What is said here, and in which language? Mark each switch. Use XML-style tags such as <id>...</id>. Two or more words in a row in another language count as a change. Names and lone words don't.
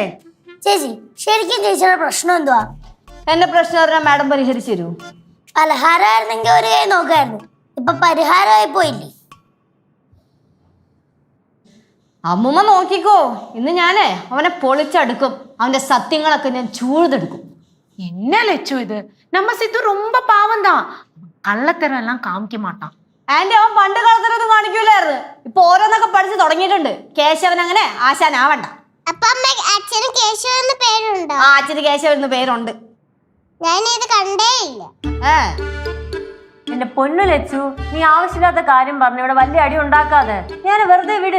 <ml>ചേച്ചി, ശരിക്കും ചേച്ചിയുടെ പ്രശ്നം എന്തുവാ? എന്റെ പ്രശ്നം പറഞ്ഞാൽ മാഡം പരിഹരിച്ചു തരൂ. പലഹാരമായിരുന്നെങ്കിൽ ഒരു കൈ നോക്കായിരുന്നു, ഇപ്പൊ പരിഹാരമായി പോയില്ലേ? അമ്മൂമ്മ നോക്കിക്കോ, ഇന്ന് ഞാനേ അവനെ പൊളിച്ചടുക്കും. അവന്റെ സത്യങ്ങളൊക്കെ ഞാൻ ചൂഴ്തെടുക്കും.</ml> <ta>என்ன லட்சு இது? நம்ம சித்து ரொம்ப பாவம் தான், கள்ளத்தரம் எல்லாம் காமிக்க மாட்டான்.</ta> <ml>ആന്റി അവൻ പണ്ട് കളത്തിലൊന്നും കാണിക്കൂലായിരുന്നു. ഇപ്പൊ ഓരോന്നൊക്കെ പഠിച്ച് തുടങ്ങിയിട്ടുണ്ട്. കേശവൻ അങ്ങനെ ആശാനാവണ്ട. അപ്പൊ അച്ഛന് കേശവ എന്ന് പേരുണ്ടോ? ആ അച്ഛന് കേശവൻ എന്ന് പേരുണ്ട്. ഞാൻ ഇത് കണ്ടേ ഇല്ല. എന്റെ പൊന്നു ലച്ചു, നീ ആവശ്യമില്ലാത്ത കാര്യം പറഞ്ഞു ഇവിടെ വലിയ അടി ഉണ്ടാക്കാതെ ഞാൻ വെറുതെ വിട്.</ml>